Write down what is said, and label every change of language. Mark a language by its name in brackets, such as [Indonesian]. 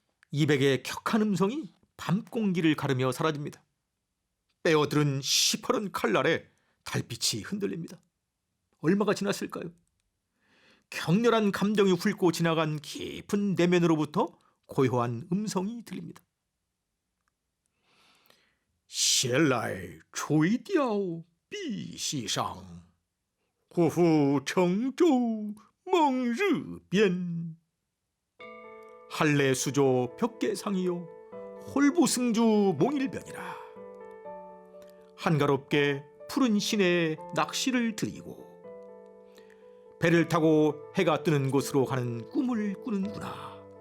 [Korean] 이백의 격한 음성이 밤공기를 가르며 사라집니다. 빼어들은 시퍼런 칼 아래 달빛이 흔들립니다. 얼마가 지났을까요? 격렬한 감정이 훑고 지나간 깊은 내면으로부터 고요한 음성이 들립니다. [Chinese] 闲来垂钓碧溪上，忽复乘舟梦日边。 [Korean] 할례수조 벽계상이요 홀부승주 몽일변이라. 한가롭게 푸른 시내에 낚시를 들이고 배를 타고 해가 뜨는 곳으로 가는 꿈을 꾸는구나.